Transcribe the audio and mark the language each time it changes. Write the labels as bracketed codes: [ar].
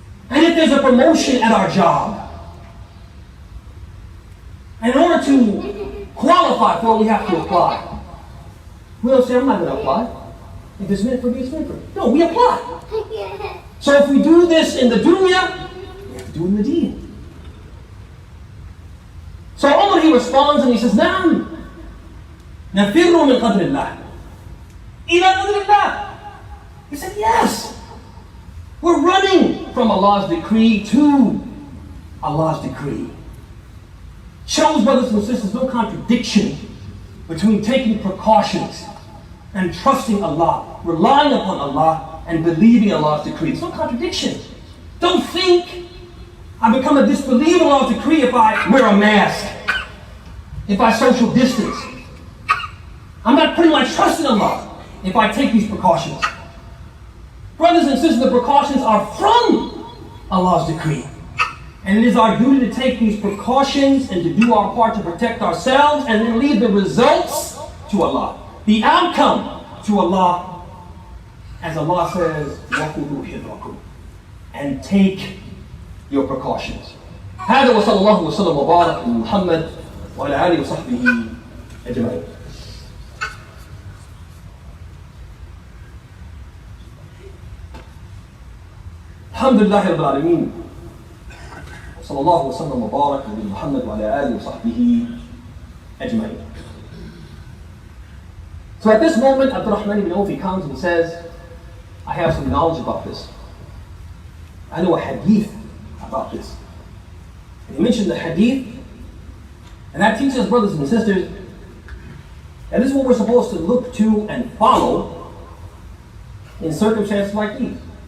[en] And if there's a promotion at our job, in order to qualify for it, we have to apply. We don't say, I'm not going to apply. If it's meant for me, it's meant for me. No, we apply. So if we do this in the dunya, we have to do it in the deen. So Umar, he responds and he says, [ar] نعم نفر من قدر الله [en] إلى قدر الله. He said, yes. We're running from Allah's decree to Allah's decree. Shows, brothers and sisters, no contradiction between taking precautions and trusting Allah, relying upon Allah, and believing Allah's decree. There's no contradiction. Don't think I become a disbeliever in Allah's decree if I wear a mask, if I social distance. I'm not putting my trust in Allah if I take these precautions. Brothers and sisters, the precautions are from Allah's decree. And it is our duty to take these precautions and to do our part to protect ourselves and then leave the results to Allah. The outcome to Allah, as Allah says, [ar] وَخُذُوا حِذْرَكُمْ, [en] and take your precautions. [ar] هذا وصلى الله وسلم وبارك على محمد وعلى آله وصحبه أجمعين. الحمد لله رب العالمين وصلى الله وسلم وبارك على محمد وعلى آله وصحبه أجمعين. [en] So at this moment, Abdurrahman ibn Auf comes and he says, I have some knowledge about this. I know a hadith about this. And he mentioned the hadith, and that teaches us, brothers and sisters, that this is what we're supposed to look to and follow in circumstances like these.